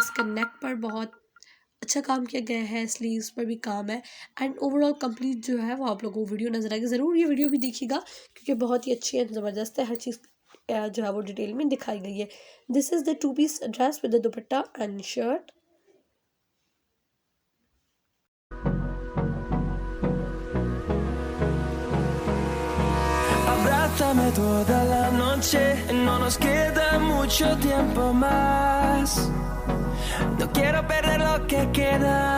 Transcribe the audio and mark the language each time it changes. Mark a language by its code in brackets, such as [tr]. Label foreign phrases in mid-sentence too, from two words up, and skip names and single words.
[hi] इसका नेक पर बहुत अच्छा काम किया गया है, स्लीव्स पर भी काम है [en] and overall complete [hi] जो है वो आप लोगों को वीडियो नज़र आएगी। ज़रूर ये वीडियो भी देखिएगा क्योंकि बहुत ही अच्छी है, ज़बरदस्त है। हर चीज़ जो है वो डिटेल में दिखाई गई है। [en] This is the 2 piece dress with the dupatta and shirt. [es] Abrázame toda la noche, no nos queda mucho tiempo más. No quiero perder lo que queda.